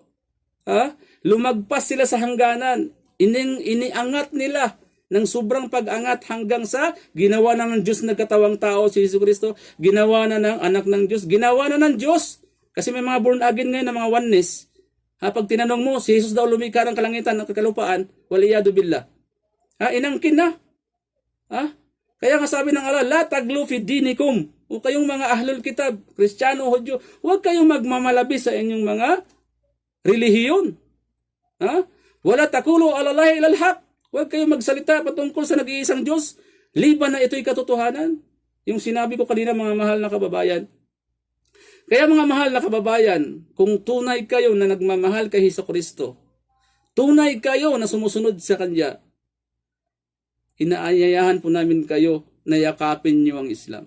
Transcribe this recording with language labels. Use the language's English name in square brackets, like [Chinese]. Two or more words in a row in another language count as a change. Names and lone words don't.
[Filipino] Lumagpas sila sa hangganan. Iniangat nila ng sobrang pag-angat hanggang sa ginawa na ng Diyos na katawang tao si Jesucristo, ginawa na ng anak ng Diyos, ginawa na ng Diyos. Kasi may mga [English] born again [Filipino] ngayon na mga oneness. Pag tinanong mo, si Jesus daw lumikha ng kalangitan at kalupaan, [Arabic] والعياذ بالله. [Filipino] Inangkin na. Kaya nga sabi ng Allah, [Arabic] لا تغلوا في دينكم. [Filipino] O kayong mga [Arabic] أهل الكتاب, [Filipino] Kristiyano, Hudyo, huwag kayong magmamalabi sa inyong mga relihiyon. [Arabic] ولا تقولوا على الله إلا الحق. [Filipino] Huwag kayong magsalita patungkol sa nag-iisang Diyos, liban na ito'y katotohanan. Yung sinabi ko kanina, mga mahal na kababayan. Kaya mga mahal na kababayan, kung tunay kayo na nagmamahal kay Jesucristo, tunay kayo na sumusunod sa Kanya, inaayayahan po namin kayo na yakapin niyo ang Islam.